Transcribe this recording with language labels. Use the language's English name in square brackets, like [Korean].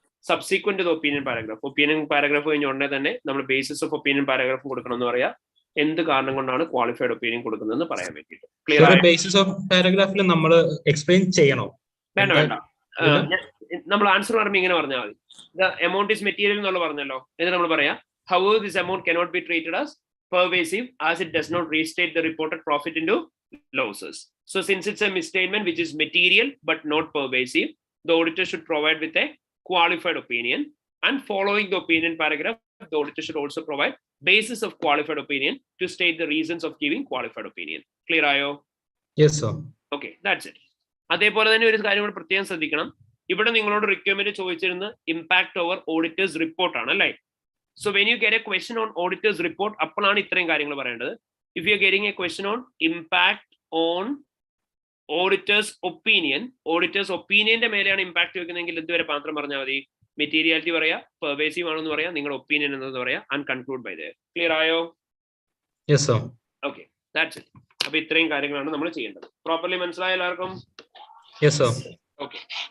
[Malayalam] Subsequent opinion paragraph. Opinion paragraph കഴിഞ്ഞ ഉടനെ തന്നെ നമ്മൾ ബേസിസ് ഓഫ് ഒപ്പീനിയൻ പാരഗ്രാഫ് കൊടുക്കണം എന്ന് പറയാം. എന്ത് കാരണം കൊണ്ടാണ് ക്വാളിഫൈഡ് ഒപ്പീനിയൻ കൊടുക്കുന്നതെന്ന് പറയാൻ വേണ്ടിയിട്ട്. ക്ലിയർ ആയോ? ബേസിസ് ഓഫ് പാരഗ്രാഫിൽ നമ്മൾ എക്സ്പ്ലെയിൻ ചെയ്യണോ? വേണ്ട. നമ്മൾ ആൻസർ പറയുമ്പോൾ ഇങ്ങനെ പറഞ്ഞാൽ മതി. [English] the amount is material [Malayalam] എന്നുള്ള പറഞ്ഞല്ലോ. എന്നിട്ട് നമ്മൾ പറയാം [English] however this amount cannot be treated as pervasive as it does not restate the reported profit into losses. So since it's a misstatement which is material but not pervasive, the auditor should provide with a qualified opinion, and following the opinion paragraph, the auditor should also provide basis of qualified opinion to state the reasons of giving qualified opinion. [Malayalam] Clear ayo? [English] Yes sir. Okay, that's it. [Malayalam] അതേപോലെ തന്നെ ഒരു കാര്യം കൂടി പ്രത്യേകം ശ്രദ്ധിക്കണം. ഇവിടെ നിങ്ങളോട് requirement ചോദിച്ചിരുന്ന impact over auditors report ആണ് അല്ലേ? [English] So when you get a question on auditor's report, [Malayalam] അപ്പോഴാണ് ഇത്രയും കാര്യങ്ങൾ പറയേണ്ടത്. [English] If you are getting a question on impact on auditor's opinion, [Malayalam] auditor's opinionന്റെ മേലെയാണ് ഇമ്പാക്ട് വെക്കുന്നതെങ്കിൽ ഇതുവരെ മാത്രം പറഞ്ഞാൽ മതി. മെറ്റീരിയാലിറ്റി പറയാ, പെർവേസീവ് ആണെന്ന് പറയാ, നിങ്ങളുടെ ഒപ്പീനിയൻ എന്നത് പറയാ, [English] And conclude by there. [Malayalam] Clear ആയോ? [English] Yes sir. Okay, that's it. [Malayalam] അപ്പൊ ഇത്രയും കാര്യങ്ങളാണ് നമ്മൾ ചെയ്യേണ്ടത്. പ്രോപ്പർലി മനസ്സിലായോ എല്ലാവർക്കും? [English] Yes sir. Okay.